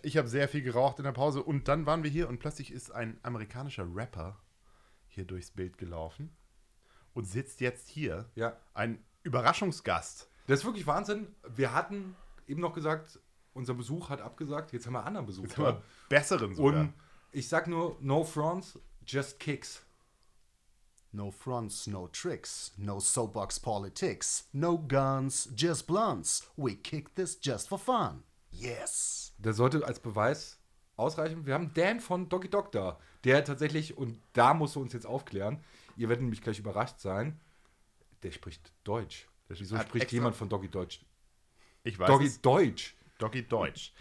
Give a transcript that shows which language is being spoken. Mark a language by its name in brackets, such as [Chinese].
[German] Ich habe sehr viel geraucht in der Pause und dann waren wir hier und plötzlich ist ein amerikanischer Rapper hier durchs Bild gelaufen und sitzt jetzt hier. Ja. Ein Überraschungsgast. Das ist wirklich Wahnsinn. Wir hatten eben noch gesagt, unser Besuch hat abgesagt. Jetzt haben wir anderen Besuch. Jetzt haben wir besseren sogar. Und ich sag nur, [English] no fronts, just kicks. No fronts, no tricks, no soapbox politics, no guns, just blunts. We kick this just for fun. Yes. [German] Der sollte als Beweis ausreichen. Wir haben Dan von Doggy Dog da, der tatsächlich, und da musst du uns jetzt aufklären, ihr werdet nämlich gleich überrascht sein, der spricht Deutsch. Wieso spricht jemand von Doggy Deutsch? Ich weiß Doggy es. Deutsch. Doggy Deutsch.